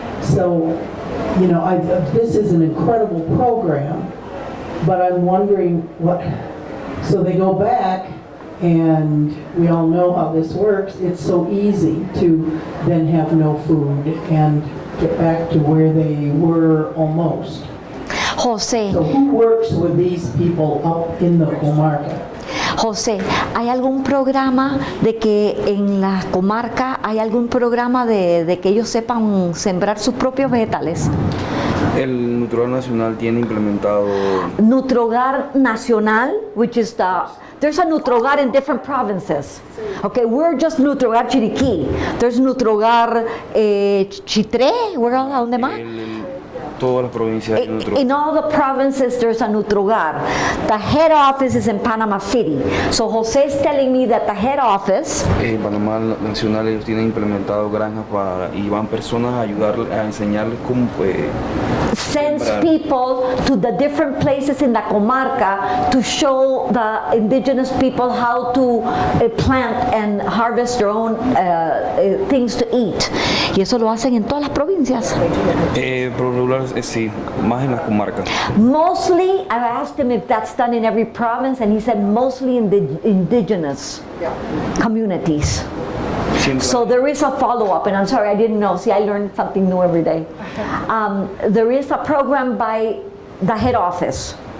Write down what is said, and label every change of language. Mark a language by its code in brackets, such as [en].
[en] So, you know, this is an incredible program, but I'm wondering what, so they go back, and we all know how this works. It's so easy to then have no food and get back to where they were almost. José, So who works with these people up in the comarca? [es] José, ¿hay algún programa de que en la comarca hay algún programa de que ellos sepan sembrar sus propios vegetales? El Nutre Hogar Nacional tiene implementado [en] Nutre Hogar Nacional, which is there's a Nutre Hogar in different provinces. Okay, we're just Nutre Hogar Chiriqui. There's Nutre Hogar Chitré, where else? [es] ¿Dónde más? todas las provincias de Nutre Hogar. [en] In all the provinces, there's a Nutre Hogar. The head office is in Panama City. So José is telling me that the head office. [es] En Panamá Nacional ellos tienen implementado granjas y van personas a ayudarles, a enseñarles cómo [en] sends people to the different places in the comarca to show the indigenous people how to plant and harvest their own things to eat. [es] Y eso lo hacen en todas las provincias. Por regular, sí, más en las comarcas. [en] Mostly, I asked him if that's done in every province, and he said mostly in the indigenous communities. So there is a follow-up, and I'm sorry, I didn't know. See, I learned something new every day. There is a program by the head office.